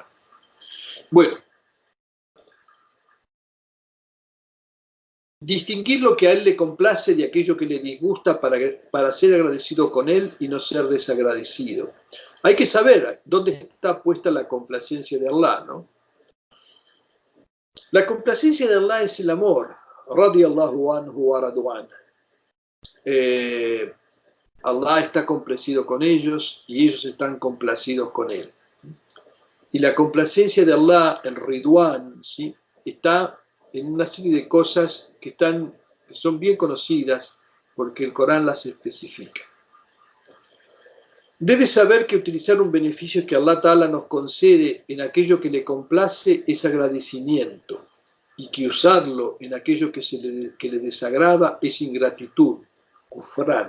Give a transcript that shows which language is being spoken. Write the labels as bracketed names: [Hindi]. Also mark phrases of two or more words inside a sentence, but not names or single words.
[Spanish] Bueno, distinguir lo que a Él le complace de aquello que le disgusta para ser agradecido con Él y no ser desagradecido. Hay que saber dónde está puesta la complacencia de Allah, ¿no? La complacencia de Allah es el amor. [Arabic] رضي الله عنه ورضوا عنه. [Spanish] Allah está complacido con ellos y ellos están complacidos con Él. Y la complacencia de Allah, el Ridwan, ¿sí?, está en una serie de cosas que son bien conocidas porque el Corán las especifica. Debes saber que utilizar un beneficio que [Arabic] الله تعالى [Spanish] nos concede en aquello que le complace es agradecimiento, y que usarlo en aquello que le desagrada es ingratitud, kufrán.